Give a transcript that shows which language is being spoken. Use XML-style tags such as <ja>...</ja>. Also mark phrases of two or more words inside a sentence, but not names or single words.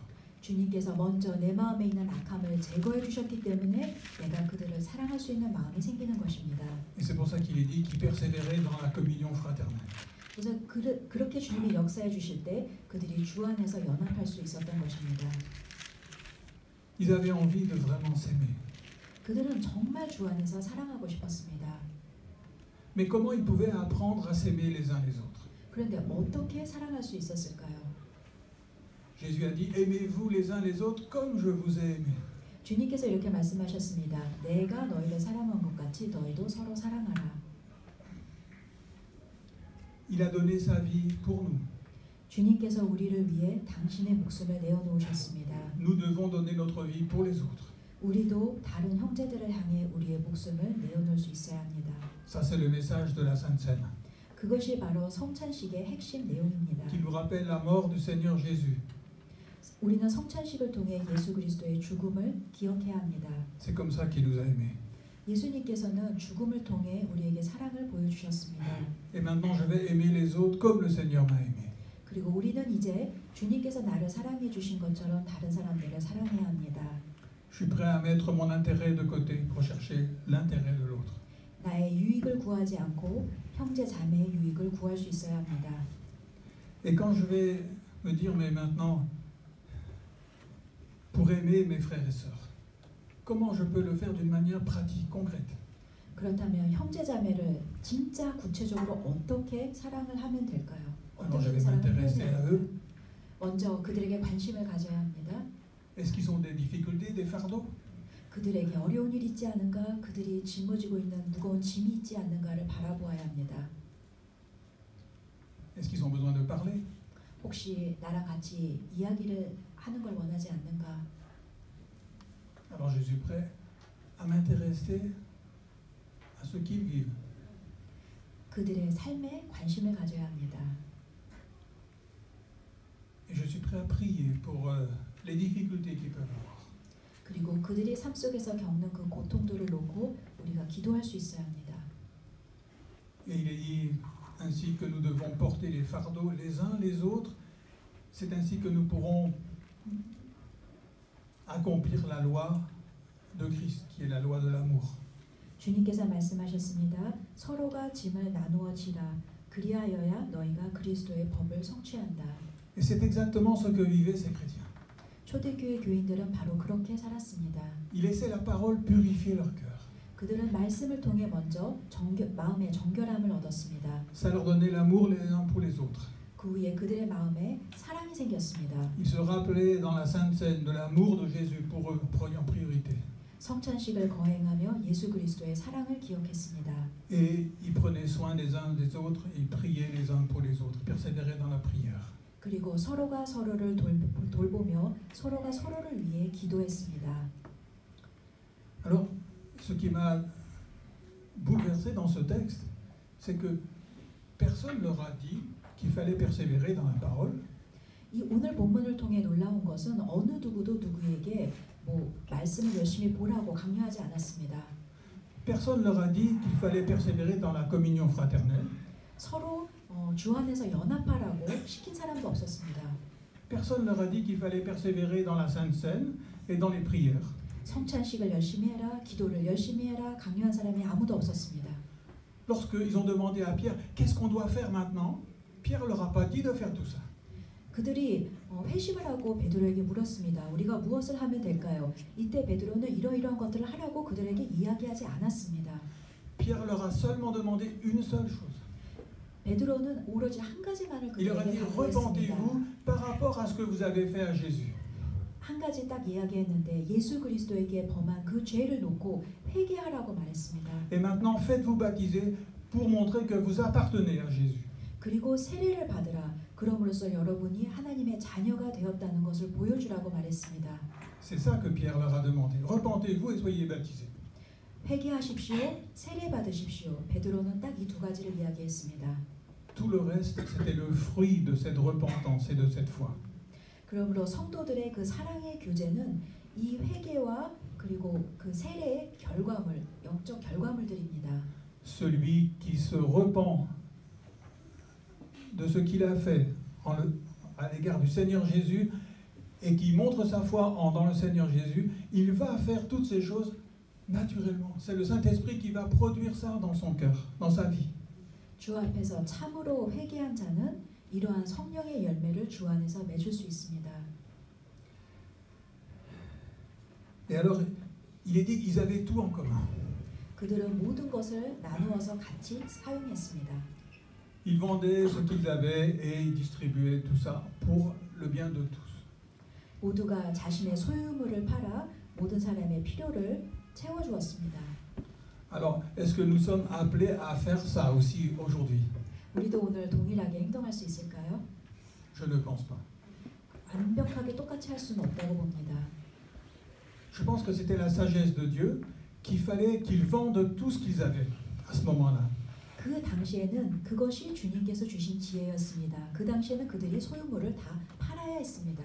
<ko>주님께서 먼저 내 마음에 있는 악함을 제거해 주셨기 때문에 내가 그들을 사랑할 수 있는 마음이 생기는 것입니다.</ko> <fr>Et c'est pour ça qu'il est dit qu'ils persévéraient dans la communion fraternelle.</fr> <ko>그래서 그렇게 주님이 역사해 주실 때 그들이 주 안에서 연합할 수 있었던 것입니다.</ko> <fr>Ils avaient envie de vraiment s'aimer.</fr> <ko>그들은 정말 주 안에서 사랑하고 싶었습니다.</ko> <fr>Mais comment ils pouvaient apprendre à s'aimer les uns les autres?</fr> <ko>그런데 어떻게 사랑할 수 있었을까요?</ko> <fr>Jésus a dit, aimez-vous les uns les autres comme je vous ai aimé.</fr> <ko>주님께서 이렇게 말씀하셨습니다. 내가 너희를 사랑한 것 같이 너희도 서로 사랑하라.</ko> <fr>Il a donné sa vie pour nous.</fr> <ko>주님께서 우리를 위해 당신의 목숨을 내어놓으셨습니다.</ko> <fr>Nous devons donner notre vie pour les autres.</fr> <ko>우리도 다른 형제들을 향해 우리의 목숨을 내어놓을 수 있어야 합니다.</ko> <fr>Ça, c'est le message de la Sainte Seine,</fr> <ko>그것이 바로 성찬식의 핵심 내용입니다.</ko> <fr>qui nous rappelle la mort du Seigneur Jésus.</fr> <ko>우리는 성찬식을 통해 예수 그리스도의 죽음을 기억해야 합니다.</ko> <fr>C'est comme ça qu'il nous a aimés.</fr> <ko>예수님께서는 죽음을 통해 우리에게 사랑을 보여주셨습니다.</ko> <fr>Et maintenant, je vais aimer les autres comme le Seigneur m'a aimé.</fr> <ko>그리고 우리는 이제 주님께서 나를 사랑해 주신 것처럼 다른 사람들을 사랑해야 합니다.</ko> <fr>Je suis prêt à mettre mon intérêt de côté pour chercher l'intérêt de l'autre.</fr> <ko>나의 유익을 구하지 않고 형제 자매의 유익을 구할 수 있어야 합니다.</ko> <fr>Et quand je vais me dire, mais maintenant, pour aimer mes frères et sœurs, comment je peux le faire d'une manière pratique, concrète?</fr> <ko>그렇다면 형제 자매를 진짜 구체적으로 어떻게 사랑을 하면 될까요?</ko> <fr>Alors je</fr> <ko>어떻게</ko> <fr>vais</fr> <ko>사랑을</ko> <fr>m'intéresser à</fr> <ko>표현해야</ko> <fr>eux.</fr> <ko>먼저 그들에게 관심을 가져야 합니다.</ko> <fr>Est-ce qu'ils ont des difficultés, des fardeaux?</fr> <ko>그들에게 어려운 일이 있지 않은가, 그들이 짊어지고 있는 무거운 짐이 있지 않는가를 바라보아야 합니다.</ko> <fr>Est-ce qu'ils ont besoin de parler?</fr> <ko>혹시 나랑 같이 이야기를 하는 걸 원하지 않는가?</ko> <fr>Alors je suis prêt à m'intéresser à ce qu'ils vivent.</fr> <ko>그들의 삶에 관심을 가져야 합니다.</ko> <fr>Et je suis prêt à prier pour les difficultés qu'ils peuvent avoir.</fr> <ko>그리고 그들이 삶 속에서 겪는 그 고통들을 놓고 우리가 기도할 수 있어야 합니다.</ko> <fr>Et il est dit ainsi que nous devons porter les fardeaux les uns les autres. C'est ainsi que nous pourrons accomplir la loi de Christ, qui est la loi de l'amour.</fr> <ko>주님께서 말씀하셨습니다. 서로가 짐을 나누어 지라. 그리하여야 너희가 그리스도의 법을 성취한다.</ko> <fr>Et c'est exactement ce que vivaient ces chrétiens.</fr> <ko>초대교회 교인들은 바로 그렇게 살았습니다.</ko> <fr>Ils laissaient la parole purifier leur cœur.</fr> <ko>그들은 말씀을 통해 먼저 마음의 정결함을 얻었습니다.</ko> <fr>Ça leur donnait l'amour les uns pour les autres.</fr> <ko>그 후에 그들의 마음에 사랑이 생겼습니다.</ko> <fr>Ils se rappelaient dans la Sainte Seine de l'amour de Jésus pour eux en priorité.</fr> <ko>성찬식을 거행하며 예수 그리스도의 사랑을 기억했습니다.</ko> <fr>Et ils prenaient soin des uns des autres, et ils priaient les uns pour les autres, persévéraient dans la prière.</fr> <ko>그리고 서로가 서로를 돌보며 서로가 서로를 위해 기도했습니다.</ko> <fr>Alors, ce qui m'a bouleversé dans ce texte, c'est que personne leur a dit qu'il fallait persévérer dans la parole.</fr> <ko>이 오늘 본문을 통해 놀라운 것은 어느 누구도 누구에게 말씀을 열심히 보라고 강요하지 않았습니다.</ko> <fr>Personne leur a dit qu'il fallait persévérer dans la communion fraternelle.</fr> <ko>서로 주 안에서 연합하라고 시킨 사람도 없었습니다.</ko> <fr>Personne leur a dit qu'il fallait persévérer dans la Sainte Seine et dans les prières.</fr> <ko>성찬식을 열심히 해라, 기도를 열심히 해라 강요한 사람이 아무도 없었습니다.</ko> <fr>Lorsqu'ils ont demandé à Pierre, qu'est-ce qu'on doit faire maintenant? Pierre leur a pas dit de faire tout ça.</fr> <ko>그들이 회심을 하고 베드로에게 물었습니다. 우리가 무엇을 하면 될까요? 이때 베드로는 이러이러한 것들을 하라고 그들에게 이야기하지 않았습니다.</ko> <fr>Pierre leur a seulement demandé une seule chose.</fr> <ko>베드로는 오로지 한 가지만을</ko> <fr>Il leur a dit,</fr> <ko>그들에게 당부했습니다.</ko> <fr>repentez-vous par rapport à ce que vous avez fait à Jésus.</fr> <ko>한 가지 딱 이야기했는데 예수 그리스도에게 범한 그 죄를 놓고 회개하라고 말했습니다.</ko> <fr>Et maintenant, faites-vous baptiser pour montrer que vous appartenez à Jésus.</fr> <ko>그리고 세례를 받으라. 그럼으로써 여러분이 하나님의 자녀가 되었다는 것을 보여주라고 말했습니다.</ko> <fr>C'est ça que Pierre leur a demandé. Repentez-vous et soyez baptisés.</fr> <ko>회개하십시오. 세례 받으십시오. 베드로는 딱 이 두 가지를 이야기했습니다.</ko> <fr>Tout le reste, c'était le fruit de cette repentance et de cette foi.</fr> <ko>그러므로 성도들의 그 사랑의 교제는 이 회개와 그리고 그 세례의 결과물, 영적 결과물들입니다.</ko> <fr>Celui qui se repent de ce qu'il a fait à l'égard du Seigneur Jésus et qui montre sa foi dans le Seigneur Jésus, il va faire toutes ces choses naturellement. C'est le Saint-Esprit qui va produire ça dans son cœur, dans sa vie.</fr> <ko>주 앞에서 참으로 회개한 자는 이러한 성령의 열매를 주 안에서 맺을 수 있습니다.</ko> <fr>Et alors, il est dit qu'ils avaient tout en commun.</fr> <ko>그들은 모든 것을 나누어서 같이 사용했습니다.</ko> <fr>Ils vendaient ce qu'ils avaient et ils distribuaient tout ça pour le bien de tous.</fr> <ko>모두가 자신의 소유물을 팔아 모든 사람의 필요를 채워주었습니다.</ko> <fr>Alors, est-ce que nous sommes appelés à faire ça aussi aujourd'hui?</fr> <ko>우리도 오늘 동일하게 행동할 수 있을까요?</ko> <fr>Je ne pense pas.</fr> <ko>완벽하게 똑같이 할 수는 없다고 봅니다.</ko> <fr>Je pense que c'était la sagesse de Dieu qu'il fallait qu'ils vendent tout ce qu'ils avaient à ce moment-là.</fr> <ko>그 당시에는 그것이 주님께서 주신 지혜였습니다. 그 당시에는 그들이 소유물을 다 팔아야 했습니다.</ko>